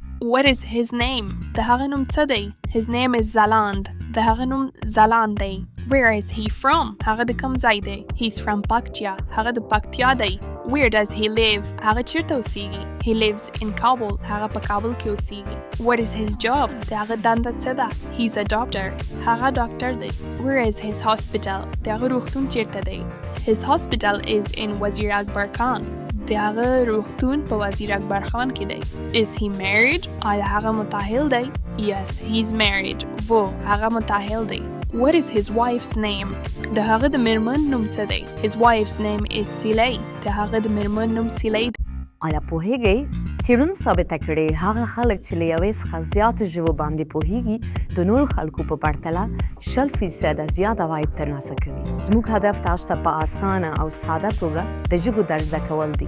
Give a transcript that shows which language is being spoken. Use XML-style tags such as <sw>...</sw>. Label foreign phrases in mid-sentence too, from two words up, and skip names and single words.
<en>What is his name?</en> <ps>د هغه نوم څه دی؟</ps> <en>His name is Zaland.</en> <ps>د هغه نوم زلاند دی.</ps> <en>Where is he from?</en> <ps>هغه د کوم ځای دی؟</ps> <en>He's from Paktia.</en> <ps>هغه د پکتیا دی.</ps> <en>Where does he live?</en> <ps>هغه چیرته اوسیږي؟</ps> <en>He lives in Kabul.</en> <ps>هغه په کابل کې اوسیږي.</ps> <en>What is his job?</en> <ps>د هغه دنده څه ده؟</ps> <en>He's a doctor.</en> <ps>هغه ډاکټر دی.</ps> <en>Where is his hospital?</en> <ps>د هغه روغتون چیرته دی؟</ps> <en>His hospital is in Wazir Akbar Khan.</en> <ps>د هغه روغتون په وزیر اکبر خان کې دی.</ps> <en>Is he married?</en> <ps>آیا هغه متأهل دی؟</ps> <en>Yes, he's married.</en> <ps>وہ هغه متأهل دی.</ps> <en>What is his wife's name?</en> <ps>د هغه د میرمن نوم څه دی؟</ps> <en>His wife's name is Silay.</en> <ps>د هغه د میرمن نوم سیلۍ دی. آیا پوهیږئ څېړنو ثابته کړې هغه خلک چې له یوې څخه زیاتو ژبو باندې پوهیږي د نورو خلکو په پرتله 60% زیات عواید ترلاسه کوي. زموږ هدف تاسو ته په آسانه او ساده توګه د ژبو در زده کول دي.</ps>